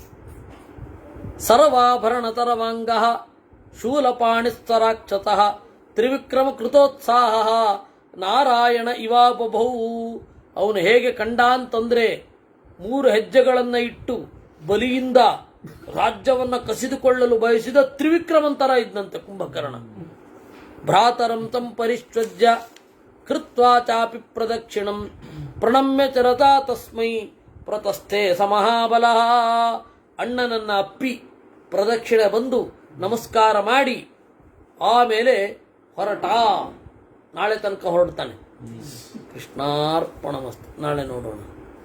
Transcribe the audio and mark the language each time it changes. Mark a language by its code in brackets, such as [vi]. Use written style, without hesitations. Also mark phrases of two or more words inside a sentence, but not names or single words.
[sa] ಸರ್ವಾಭರಣ ತರವಾಂಗ ಶೂಲಪಾಣಿಸ್ತರಾಕ್ಷತಃ ತ್ರಿವಿಕ್ರಮ ಕೃತೋತ್ಸಾಹ ನಾರಾಯಣ ಇವಾಬಭೌ. [kn] ಅವನು ಹೇಗೆ ಕಂಡ ಅಂತಂದ್ರೆ 3 ಹೆಜ್ಜೆಗಳನ್ನ ಇಟ್ಟು ಬಲಿಯಿಂದ ರಾಜ್ಯವನ್ನ ಕಸಿದುಕೊಳ್ಳಲು ಬಯಸಿದ ತ್ರಿವಿಕ್ರಮಂತರ ಇದ್ದಂತೆ ಕುಂಭಕರ್ಣ. [sa] ಭ್ರಾತರಂ ತಂ ಪರಿಶ್ವಜ್ಯ ಕೃತ್ವಾ ಚಾಪಿ ಪ್ರದಕ್ಷಿಣಂ ಪ್ರಣಮ್ಯ ಚರತಾ ತಸ್ಮೈ ಪ್ರತಸ್ಥೆ ಸಮಹಾಬಲ. [kn] ಅಣ್ಣನನ್ನ ಅಪ್ಪಿ ಪ್ರದಕ್ಷಿಣೆ ಬಂದು ನಮಸ್ಕಾರ ಮಾಡಿ ಆಮೇಲೆ ಹೊರಟ. ನಾಳೆ ತನಕ ಹೊರಡ್ತಾನೆ. ಕೃಷ್ಣಾರ್ಪಣಮಸ್ತು. ನಾಳೆ ನೋಡೋಣ.